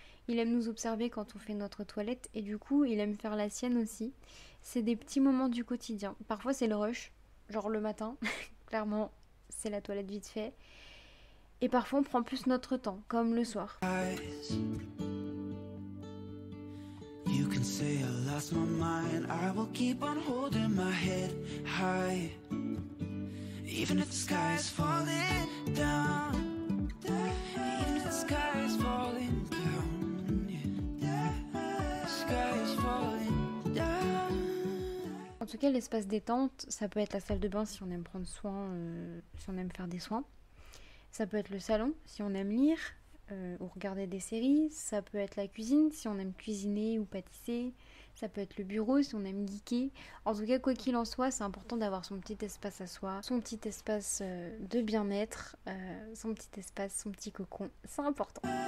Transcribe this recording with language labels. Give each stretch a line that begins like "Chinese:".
French: Il aime nous observer quand on fait notre toilette et du coup, il aime faire la sienne aussi. C'est des petits moments du quotidien. Parfois, c'est le rush, genre le matin. Clairement, c'est la toilette vite fait. Et parfois, on prend plus notre temps, comme le soir.
English: You can say I lost my mind. I will keep on holding my head high. Even if the sky is falling down, even if the sky is falling down, the sky is falling down.
French: En tout cas, l'espace détente, ça peut être la salle de bain si on aime prendre soin, si on aime faire des soins. Ça peut être le salon si on aime lire ou regarder des séries. Ça peut être la cuisine si on aime cuisiner ou pâtisser. Ça peut être le bureau si on aime geeker. En tout cas, quoi qu'il en soit, c'est important d'avoir son petit espace à soi, son petit espace de bien-être, son petit espace, son petit cocon. C'est important.